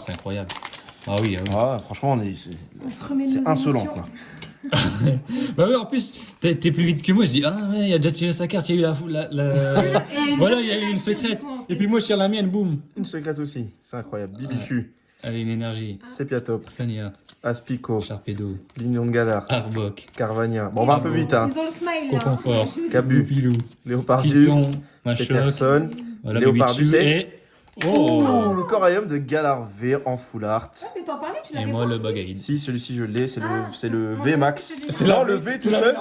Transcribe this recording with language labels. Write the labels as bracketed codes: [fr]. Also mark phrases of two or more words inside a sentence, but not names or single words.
[fr] Oh, c'est incroyable. Ah oui, ah oui. Ah, franchement, On se remet de c'est nos insolent, émotions. quoi. Bah oui, en plus, t'es plus vite que moi. Je dis, ah ouais, il a déjà tiré sa carte, il y a eu Et Voilà, il y a eu une secrète. Et puis moi, je tire la mienne, boum. Une secrète aussi, c'est incroyable. Bibifu, Allez, une énergie. Sepiatop, Sania, Aspico, Sharpedo, Lignon de Galar, Arbok, Carvania. Bon, on va un peu vite, hein. Ils ont le smile là. Coconfort, Cabu, Pilou, Léopardus, Python, Machoc, Peterson. voilà, Léopardus Bibichu, et- et... Oh. Oh, le Coraium de Galar V en [en] full art. [fr] Ah, mais t'en parlais, tu Et l'avais moi, pas le en plus. Bagaïd. Si, celui-ci, je l'ai, c'est Ah, le moi, V je Max. sais que C'est c'est là le V tout seul.